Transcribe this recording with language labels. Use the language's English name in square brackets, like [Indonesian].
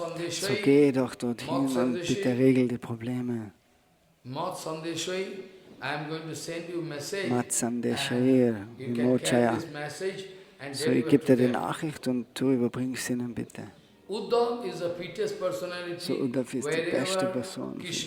[German] So geh doch dorthin und bitte regel die Probleme. [Sanskrit] Mat Sandeshwai, [English] I am going to send you a message. [Sanskrit] Mat Sandeshwai, Vimochaya. [German] So ich gebe dir die Nachricht und du überbringst sie ihnen bitte. [English] Uddhav is the prettiest personality. [German] So Uddhav ist die beste Person.